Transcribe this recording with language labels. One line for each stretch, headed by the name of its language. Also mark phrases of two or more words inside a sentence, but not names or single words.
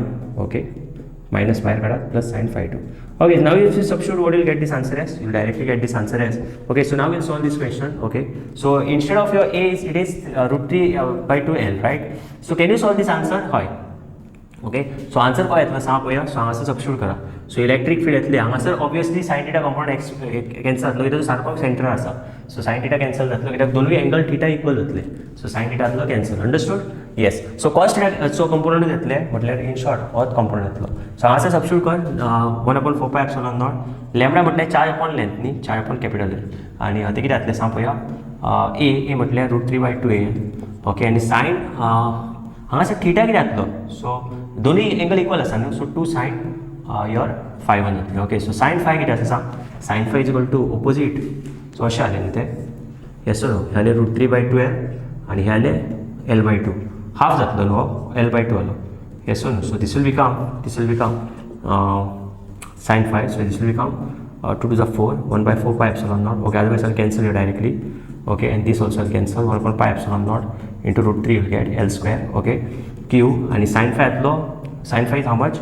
English: Okay, minus phi plus sin phi 2. Okay, now if you substitute, what you'll get this answer as? You'll directly get this answer as. Okay, so now we'll solve this question. Okay, so instead of your a, it is root 3 by 2l, right? So can you solve this answer? Hi. Okay, so answer
Konkani: काय येतलो सांग पळया. सो हांगासर सबस्टिट्यूट करा. सो
English: electric field
Konkani: येतली हांगासर ऑब्वियसली
English: sine theta component
Konkani: कॅन्सल जातलो कित्याक सारको सेंटर आसा. सो
English: sine theta
Konkani: कॅन्सल जातलो कित्याक दोनूय
English: angle theta equal
Konkani: जातले. सो
English: sine theta
Konkani: जातलो कॅन्सल.
English: understood? yes.
Konkani: सो कॉस थीटाचो कंपोनंट येतले म्हटल्यार
English: in short
Konkani: होच कंपोनंट येतलो. सो हांगासर सबस्टिट्यूट कर
English: 1/4 epsilon naught lambda
Konkani: म्हटल्यार
English: 4 upon length
Konkani: न्ही
English: 4 upon capital length
Konkani: आनी ते कितें जातलें सांग पळया ए म्हटल्यार
English: root 3 by 2a.
Konkani: ओके आनी साइन हांगासर थीटा कितें जातलो. सो दोनूय
English: angle equal
Konkani: आसा न्हू. सो
English: 2 sin your phi 1
Konkani: जातलें. ओके, सो sin phi कितें आसा सांग.
English: sin phi is equal to opposite. सो अशें जालें न्ही तें. yes no.
Konkani: हे जालें रूट 3 by 2l आनी हे जालें l by 2 हाफ जातलो न्हू हो l by 2 जालो.
English: yes no. so this will become sin phi. So this will become 2 to the 4 1/4 pi epsilon naught. Okay, otherwise I'll cancel it directly. Okay, and this also I'll cancel 1/4 pi epsilon naught into root 3 you'll get l square. Okay, q and sin phi at law. Sin phi is how much?